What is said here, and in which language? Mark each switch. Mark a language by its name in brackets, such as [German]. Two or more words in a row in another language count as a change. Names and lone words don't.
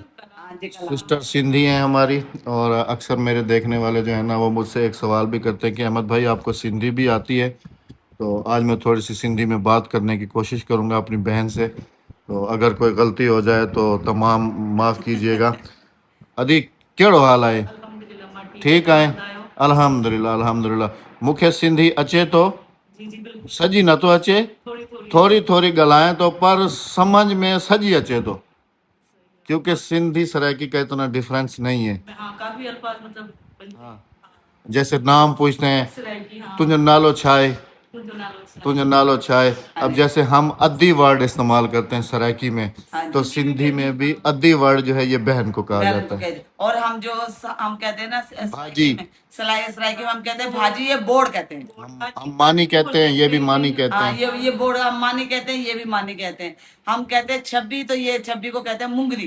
[Urdu] ہاں جی, سسٹر سندھی ہیں ہماری. اور اکثر میرے دیکھنے والے جو ہے نا وہ مجھ سے ایک سوال بھی کرتے ہیں کہ احمد بھائی آپ کو سندھی بھی آتی ہے. تو آج میں تھوڑی سی سندھی میں بات کرنے کی کوشش کروں گا اپنی بہن سے. تو اگر کوئی غلطی ہو جائے تو تمام معاف کیجیے گا. [Sindhi] अदी कहिड़ो हाल आहे? ठीकु आहे? [Arabic] الحمد لله الحمد لله. [Sindhi] मूंखे सिंधी अचे तो, सॼी नथो अचे, थोरी थोरी ॻाल्हायां तो, पर [Urdu] سمجھ میں [Sindhi] सॼी अचे तो। [Urdu] کیونکہ سندھی سرائیکی کا اتنا ڈفرنس نہیں ہے. کافی الفاظ مطلب ہاں، جیسے نام پوچھتے ہیں, [Sindhi] तुझो नालो छा आहे, तुझो नालो छा आहे। [Urdu] اب جیسے ہم اَدی ورڈ استعمال کرتے ہیں سرائیکی میں، تو سندھی میں بھی اَدی ورڈ جو ہے یہ بہن کو کہا बहन जाता को है। کہتے ہیں۔ اور ہم جو ہم کہتے ہیں نا भाजी, سرائیکی میں ہم کہتے ہیں بھاجی، یہ بورڈ کہتے ہیں. ہم مانی کہتے ہیں، یہ بھی مانی کہتے हाँ, हैं। یہ بورڈ ہم مانی کہتے ہیں، یہ بھی مانی کہتے ہیں۔ ہم کہتے ہیں چھبی، تو یہ چھبی کو کہتے ہیں منگری.